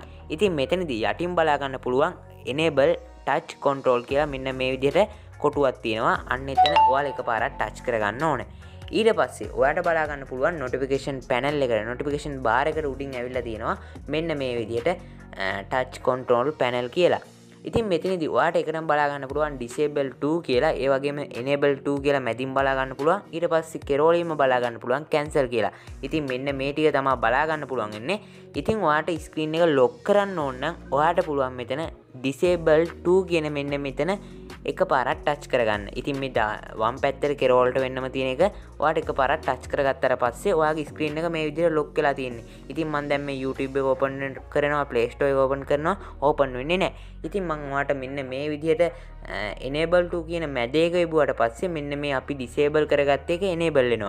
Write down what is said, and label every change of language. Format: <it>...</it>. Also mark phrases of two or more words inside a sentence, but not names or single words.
<si>ඉතින් මෙතනදී යටින් බලා ගන්න පුළුවන්</si> <en>enable touch control</en> <si>කියලා මෙන්න මේ විදිහට කොටුවක් තියෙනවා. අන්න එතන ඔයාලා එකපාරක් touch කරගන්න ඕනේ. ඊට පස්සේ ඔයාට බලා ගන්න පුළුවන්</si> <en>notification panel</en> <si>එකට</si> <en>notification bar</en> <si>එකට උඩින් ඇවිල්ලා තියෙනවා මෙන්න මේ විදිහට</si> <en>touch control panel</en> <si>කියලා. ඉතින් මෙතනදී ඔයාට එකටම බලා ගන්න පුළුවන්</si> <en>disable to</en> <si>කියලා, ඒ වගේම</si> <en>enable to</en> <si>කියලා මැදින් බලා ගන්න පුළුවන්. ඊට පස්සේ කෙරෝලීම බලා ගන්න පුළුවන් cancel කියලා. ඉතින් මෙන්න මේ ටික තමයි බලා ගන්න පුළුවන් වෙන්නේ. ඉතින් ඔයාට screen එක lock කරන්න ඕන නම් ඔයාට පුළුවන් මෙතන</si> <en>disable to</en> <si>කියන මෙන්න මෙතන එකපාරක් touch කරගන්න. ඉතින් මේ වම් පැත්තට කෙරෝලට වෙන්නම තියෙන එක ඔයාට එකපාරක් touch කරගත්තට පස්සේ ඔයාගේ screen එක මේ විදිහට lock වෙලා තියෙන්නේ. ඉතින් මම දැන් මේ YouTube එක open කරනවා, Play Store එක open කරනවා, open වෙන්නේ නැහැ. ඉතින් මම ඔයාට මෙන්න මේ විදිහට</si> <en>enable to</en> <si>කියන මැද එක ඉබුවට පස්සේ මෙන්න මේ අපි disable කරගත්ත එක enable වෙනවා.</si>